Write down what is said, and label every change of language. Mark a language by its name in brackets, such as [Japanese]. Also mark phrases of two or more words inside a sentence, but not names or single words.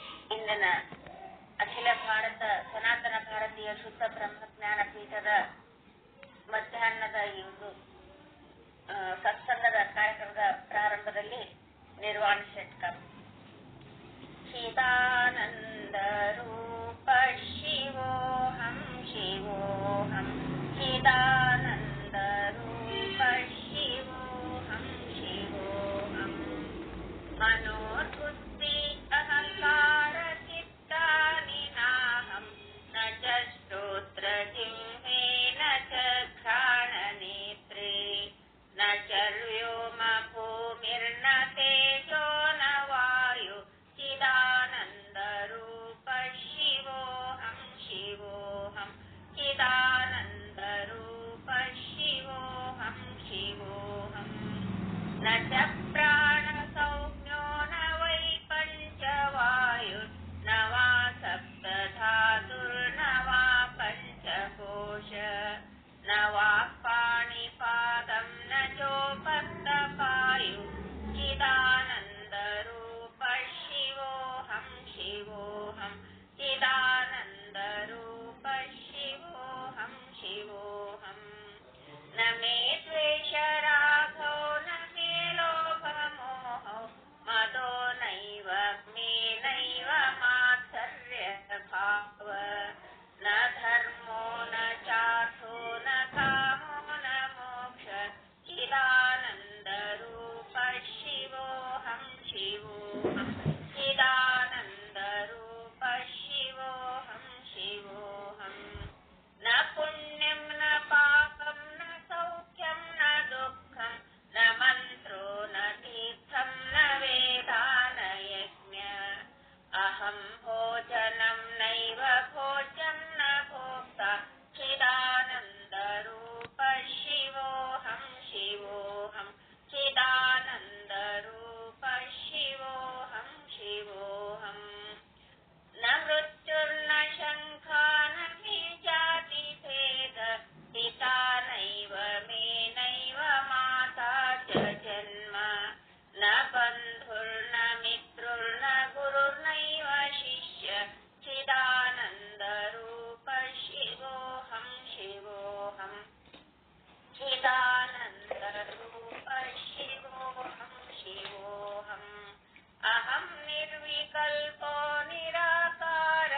[Kannada] ಇಂದಿನ ಅಖಿಲ ಭಾರತ ಸನಾತನ ಭಾರತೀಯ ಶುದ್ಧ ಬ್ರಹ್ಮಜ್ಞಾನ ಪೀಠದ ಮಧ್ಯಾಹ್ನದ ಈ ಒಂದು ಸತ್ಸಂಗದ ಕಾರ್ಯಕ್ರಮದ ಪ್ರಾರಂಭದಲ್ಲಿ ನಿರ್ವಾಣ ಷಟ್ಕಂ [Sanskrit] ಚಿದಾನಂದ ರೂಪ ಶಿವೋಹಂ ಶಿವೋಹಂ ಚಿದಾನಂದ ರೂಪ ಶಿವೋಹಂ ಶಿವೋಹಂ ಮನೋಬುದ್ಧಿ ಅಹಂಕಾರ ಚಿತ್ತಾನಿ ನಾಹಂ ನ ಚ ಶ್ರೋತ್ರ ಜಿಹ್ವೆ ನ ಚ ಘ್ರಾಣ ನೇತ್ರೇ ನ ಚ ವ್ಯೋಮ ಭೂಮಿರ್ನ ತೇಜೋ ನ ವಾಯು ಚಿದಾನಂದ ರೂಪ ಶಿವೋಹಂ ಶಿವೋಹಂ ಚಿದಾನಂದ ರೂಪ ಶಿವೋಹಂ ಶಿವೋಹಂ ನ ಚ ಪ್ರಾಣ ಸೌಮ್ಯೋ ನ ವೈ ಪಂಚವಾಯು ನ ವಾ ಸಪ್ತ ಧಾತುರ್ನ ವಾ ಪಂಚಕೋಶ ನ ವಾ ಪಾಣಿಪಾದಂ ನ ಚೋಪಸ್ತ ಪಾಯು ಚಿದಾನಂದ ರೂಪ ಶಿವೋಹಂ ಶಿವೋಹಂ ಚಿದಾನಂದ ರೂಪ ಶಿವೋಹಂ ಶಿವೋಹಂ ನ ಮೇ ದ್ವೇಷ ರಾಗೋ ನ ಮೇ ಲೋಭ ಮೋಹೋ ಮದೋ ನೈವ ಮೇ ನೈವ ಮಾತ್ಸರ್ಯ ಭಾವ ನ ಧರ್ಮೋ ನ ಚಾರ್ಥೋ ನ ಕಾಮೋ ನ ಮೋಕ್ಷ ಚಿದಾನಂದ ರೂಪ ಶಿವೋಹಂ ಶಿವೋಹಂ ಚಿದಾನಂದ ರೂಪ ಶಿವೋಹಂ ಶಿವೋಹಂ ನ ಪುಣ್ಯಂ ನ ಪಾಪಂ ನ ಸೌಖ್ಯಂ ನ ದುಃಖಂ ನ ಮಂತ್ರೋ ನ ತೀರ್ಥಂ ನ ವೇದಾ ನ ಯಜ್ಞ ಅಹಂ ಭೋಜನಂ ನೈವ ಭೋಜ್ಯಂ ನ ಭೋಕ್ತ ಚಿದಾನಂದ ರೂಪ ಶಿವೋಹಂ ಶಿವೋಹಂ ಚಿದಾನಂದ ರೂಪ ಶಿವೋಹಂ ಶಿವೋಹಂ ನ ಮೃತ್ಯುರ್ನ ಶಂಖಾ ನ ಮೇ ಜಾತಿ ಭೇದ ಪಿತಾ ನೈವ ಮೇ ನೈವ ಮಾತಾ ಚ ಜನ್ಮ ನ ಬಂಧುರ್ನ ಮಿತ್ರುರ್ನ ಗುರುರ್ನೈವ ಶಿಷ್ಯ ಚಿದಾನಂದ ರೂಪ ಶಿವೋಹಂ ಶಿವೋಹಂ ಚಿದಾನಂದ ರೂಪ ಶಿವೋಹಂ ಶಿವೋಹಂ ಅಹಂ ನಿರ್ವಿಕಲ್ಪೋ ನಿರಾಕಾರ